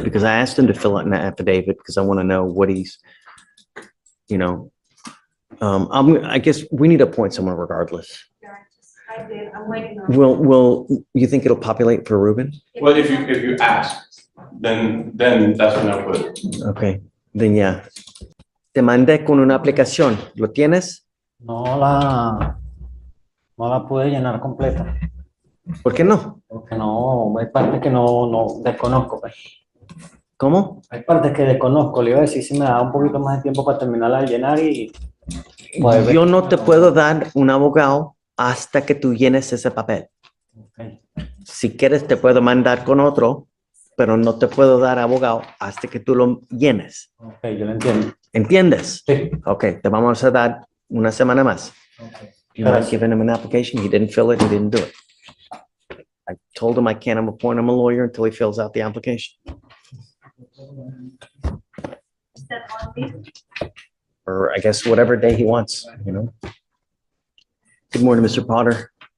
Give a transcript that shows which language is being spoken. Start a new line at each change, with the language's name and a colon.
English: Because I asked him to fill out an affidavit because I want to know what he's, you know, I guess we need to appoint someone regardless. I did, I'm waiting on. Will you think it'll populate for Ruben? Well, if you ask, then that's when I'll put it. Okay, then yeah.
Spanish: Te mandé con una aplicación. ¿Lo tienes? No la pude llenar completa. ¿Por qué no? Porque no, hay partes que no desconozco, pues. ¿Cómo? Hay partes que desconozco, le iba a decir si me da un poquito más de tiempo para terminarla de llenar y Yo no te puedo dar un abogado hasta que tú llenes ese papel. Si quieres, te puedo mandar con otro, pero no te puedo dar abogado hasta que tú lo llenes. Ok, yo lo entiendo. ¿Entiendes? Sí. Ok, te vamos a dar una semana más.
English: You might
Spanish: Gracias.
English: give him an application. He didn't fill it. He didn't do it. I told him I can't appoint him a lawyer until he fills out the application. Or I guess whatever day he wants, you know? Good morning, Mr. Potter.